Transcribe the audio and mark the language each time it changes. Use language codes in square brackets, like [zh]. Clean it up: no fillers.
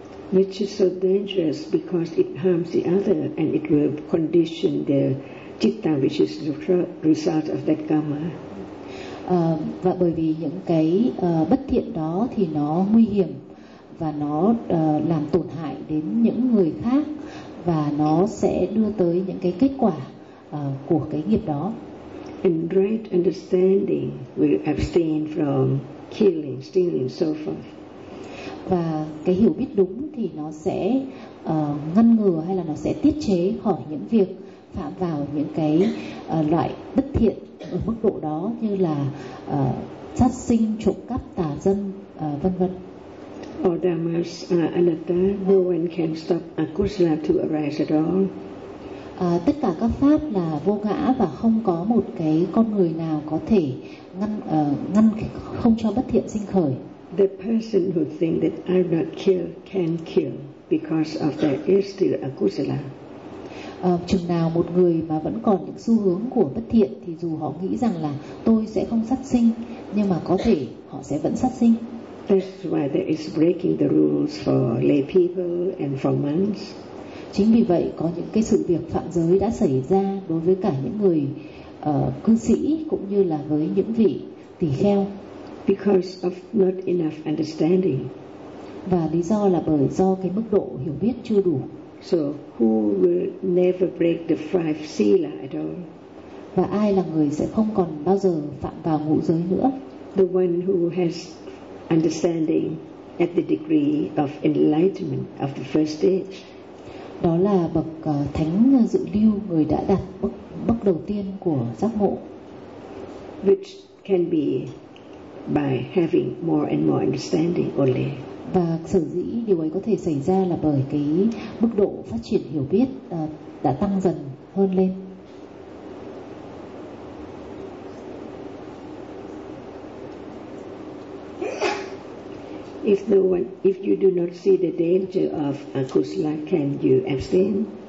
[en] Which is so dangerous because it harms the other and it will condition the citta which is the result of that karma. [vi] Và bởi vì những cái bất thiện đó thì nó nguy hiểm và nó làm tổn hại đến những người khác và nó sẽ đưa tới những cái kết quả của cái nghiệp đó. [en] In right understanding, we abstain from killing, stealing, so forth. [vi] Và cái hiểu biết đúng thì nó sẽ ngăn ngừa hay là nó sẽ tiết chế khỏi những việc phạm vào những cái loại bất thiện ở mức độ đó như là sát sinh, trộm cắp, tà dâm, vân vân. [en] All dhammas are anatta. No one can stop akusala to arise at all. [vi] Tất cả các pháp là vô ngã và không có một cái con người nào có thể ngăn không cho bất thiện sinh khởi. [en] The person who thinks that I will not kill can kill because of there is still akusala. [vi] Chừng nào một người mà vẫn còn những xu hướng của bất thiện thì dù họ nghĩ rằng là tôi sẽ không sát sinh nhưng mà có thể họ sẽ vẫn sát sinh. [en] That's why there is breaking the rules for lay people and for monks. [vi] Chính vì vậy có những cái sự việc phạm giới đã xảy ra đối với cả những người cư sĩ cũng như là với những vị tỳ kheo. [en] Because of not enough understanding. [vi] Và lý do là bởi do cái mức độ hiểu biết chưa đủ. [en] So who will never break the five sila at all? [vi] Và ai là người sẽ không còn bao giờ phạm vào ngũ giới nữa? [en] The one who has understanding at the degree of enlightenment of the first stage. [vi] Đó là bậc thánh dự lưu, người đã đạt bậc đầu tiên của giác ngộ. [en] Which can be by having more and more understanding only. [vi] Và sở dĩ điều ấy có thể xảy ra là bởi cái mức độ phát triển hiểu biết đã tăng dần hơn lên. [en] If you do not see the danger of akusala, can you abstain?